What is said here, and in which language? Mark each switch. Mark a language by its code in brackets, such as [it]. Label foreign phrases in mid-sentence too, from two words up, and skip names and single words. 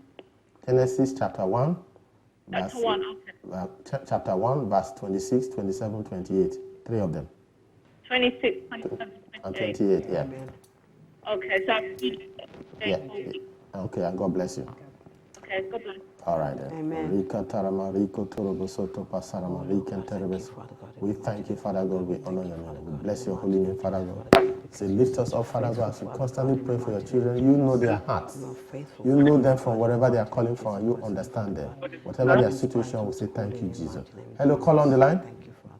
[en] Genesis chapter 1. Verse, chapter 1. Okay. chapter 1, verse 26, 27, 28. 3 of them. 26, 27, And 28. 28, yeah. Amen. Okay, so I'm reading it. Yeah. Okay, and God bless you. Okay, God bless. All right then. Amen. Rika tarama, riko torobo soto pasarama, riken terebes. We thank you, Father God. We honor your name. We bless your holy name, Father God. Say, lift us up, Father God, as we constantly pray for your children. You know their hearts. You know them from wherever they are calling from, and you understand them. Whatever their situation, we say thank you, Jesus. Hello, call on the line. Thank you, Father.